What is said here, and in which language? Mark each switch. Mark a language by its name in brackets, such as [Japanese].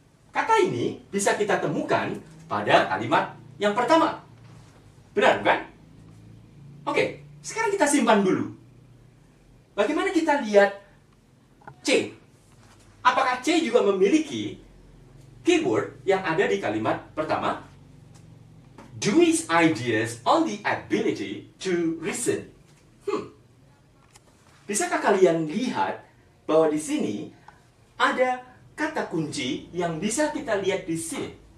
[Indonesian] Kata ini bisa kita temukan pada kalimat yang pertama. Benar, bukan? Oke, sekarang kita simpan dulu. Bagaimana kita lihat C? Apakah C juga memiliki keyword yang ada di kalimat pertama? [English] Dewey's ideas on the ability to reason. [Indonesian] Bisakah kalian lihat bahwa di sini ada kata kunci yang bisa kita lihat di sini?